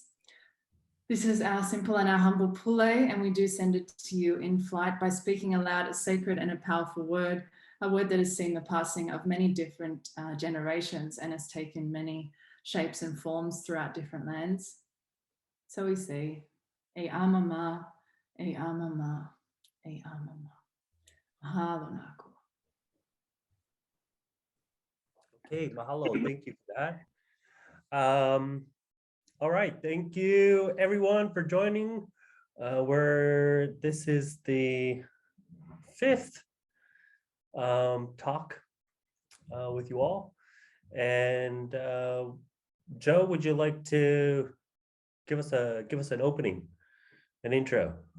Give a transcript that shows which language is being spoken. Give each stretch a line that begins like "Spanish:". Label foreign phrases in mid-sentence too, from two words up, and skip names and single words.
English: This is our simple and our humble pule, and we do send it to you in flight by speaking aloud a sacred and a powerful word, a word that has seen the passing of many different generations and has taken many shapes and forms throughout different lands. So we say,
Hawaiian: e amama, e amama, e amama. Mahalo naku.
English: Okay, mahalo. Thank you for that. All right, thank you everyone for joining. This is the 5th talk with you all. And Joe, would you like to give us an opening, an intro?